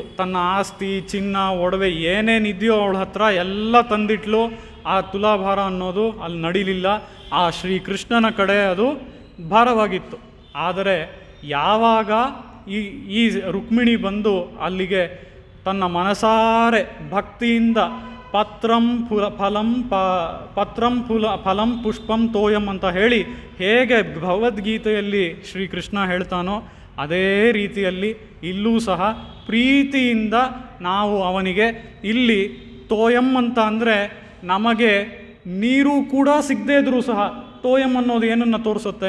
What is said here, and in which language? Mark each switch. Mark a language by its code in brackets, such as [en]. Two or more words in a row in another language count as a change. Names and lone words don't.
[kn] ತನ್ನ ಆಸ್ತಿ, ಚಿನ್ನ, ಒಡವೆ ಏನೇನಿದೆಯೋ ಅವಳ ಹತ್ರ ಎಲ್ಲ ತಂದಿಟ್ಲು. ಆ ತುಲಾಭಾರ ಅನ್ನೋದು ಅಲ್ಲಿ ನಡೀಲಿಲ್ಲ. ಆ ಶ್ರೀಕೃಷ್ಣನ ಕಡೆ ಅದು ಭಾರವಾಗಿತ್ತು. ಆದರೆ ಯಾವಾಗ ಈ ರುಕ್ಮಿಣಿ ಬಂದು ಅಲ್ಲಿಗೆ ತನ್ನ ಮನಸಾರೆ ಭಕ್ತಿಯಿಂದ [sa] ಪತ್ರಂ ಫಲಂ ಪುಷ್ಪಂ ತೋಯಂ [kn] ಅಂತ ಹೇಳಿ ಹೇಗೆ ಭಗವದ್ಗೀತೆಯಲ್ಲಿ ಶ್ರೀಕೃಷ್ಣ ಹೇಳ್ತಾನೋ ಅದೇ ರೀತಿಯಲ್ಲಿ ಇಲ್ಲೂ ಸಹ ಪ್ರೀತಿಯಿಂದ ನಾವು ಅವನಿಗೆ ಇಲ್ಲಿ ತೋಯಂ ಅಂತ ಅಂದರೆ, ನಮಗೆ ನೀರು ಕೂಡ ಸಿಗದೇ ಇದ್ರೂ ಸಹ ತೋಯಂ ಅನ್ನೋದು ಏನನ್ನು ತೋರಿಸುತ್ತೆ?